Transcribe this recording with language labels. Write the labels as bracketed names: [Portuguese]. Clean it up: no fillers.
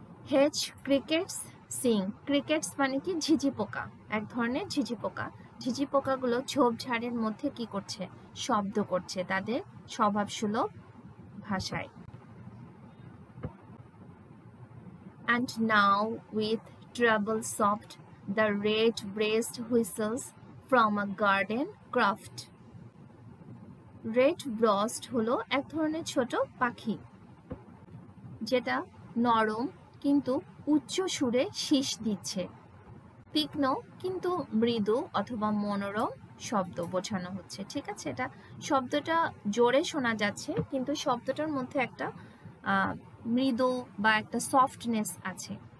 [English] hedge crickets sing, [Bangla] crickets মানে কি, ঝিঝি পোকা, এক ধরনের ঝিঝি পোকা। ঝিঝি পোকাগুলো ঝোপঝাড়ের মধ্যে কি করছে, শব্দ করছে তাদের স্বভাবসুলভ ভাষায়। [English] And now with treble soft the red-breast whistles from a garden croft. [Bangla] red-breast হলো এক ধরনের ছোট পাখি যেটা নরম কিন্তু উচ্চ সুরে শীষ দিচ্ছে। তীক্ষ্ণ কিন্তু মৃদু অথবা মনোরম শব্দ বোঝানো হচ্ছে। ঠিক আছে, এটা শব্দটা জোরে শোনা যাচ্ছে কিন্তু শব্দটার মধ্যে একটা মৃদু বা একটা সফটনেস আছে।